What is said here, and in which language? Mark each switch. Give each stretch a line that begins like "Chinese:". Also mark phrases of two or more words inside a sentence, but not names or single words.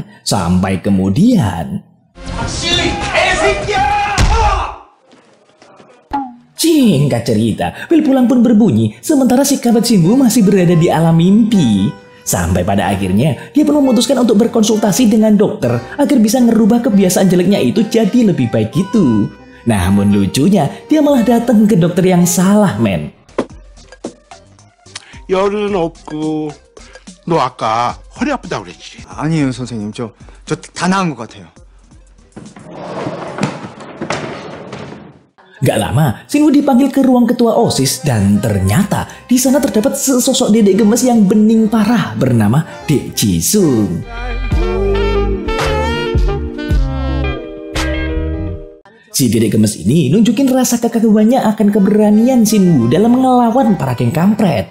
Indonesian: Sampai kemudian, singkat cerita, bel pulang pun berbunyi sementara si kampret Shinwoo masih berada di alam mimpi. Sampai pada akhirnya dia pun memutuskan untuk berkonsultasi dengan dokter agar bisa ngerubah kebiasaan jeleknya itu jadi lebih baik gitu. Namun lucunya, dia malah datang ke dokter yang salah, men.
Korean: 열은 없고 너 아까 허리 아프다고 그랬지? 아니에요, 선생님. 저 다 나은 것 같아요.
Indonesian: Gak lama, Shinwoo dipanggil ke ruang ketua OSIS dan ternyata di sana terdapat sesosok dedek gemes yang bening parah bernama Dek Jisung. Si dedek gemes ini nunjukin rasa kekagumannya akan keberanian Shinwoo dalam ngelawan para geng kampret.